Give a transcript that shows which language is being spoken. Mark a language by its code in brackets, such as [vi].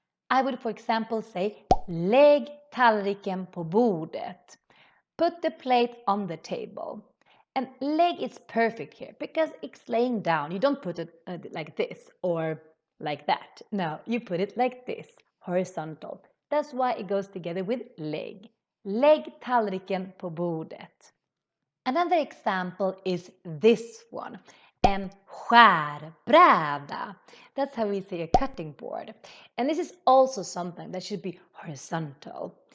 [en] I would, for example, say [sv] lägg tallriken på bordet. [en] Put the plate on the table. And lägg is perfect here because it's laying down. You don't put it like this or like that. No, you put it like this, horizontal. That's why it goes together with lägg. [sv] Lägg tallriken på bordet. [en] Another example is this one. [sv] En skärbräda. [en] That's how we say a cutting board. And this is also something that should be horizontal.